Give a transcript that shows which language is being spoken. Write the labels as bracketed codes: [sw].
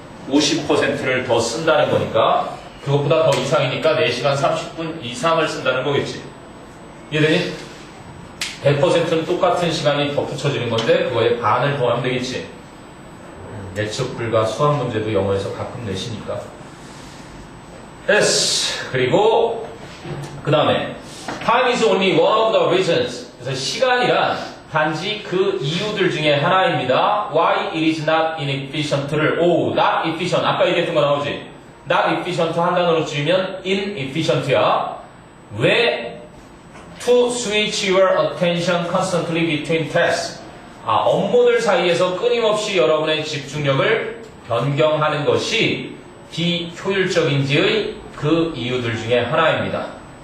[ko] 50%를 더 쓴다는 거니까 그것보다 더 이상이니까 4시간 30분 이상을 쓴다는 거겠지. 이해되니? 100%는 똑같은 시간이 덧붙여지는 건데 그거에 반을 더하면 되겠지. 예측 불가 수학 문제도 영어에서 가끔 내시니까. [en] yes. [ko] 그리고 그 다음에 [en] time is only one of the reasons. [ko] 그래서 시간이란 단지 그 이유들 중에 하나입니다. [en] why it is not inefficient를 not efficient [ko] 아까 얘기했던 거 나오지? [en] not efficient [ko] 한 단어로 줄이면 inefficient야. 왜 [en] to switch your attention constantly between tasks [ko] 업무들 사이에서 끊임없이 여러분의 집중력을 변경하는 것이 비효율적인지의 그 이유들 중에 하나입니다.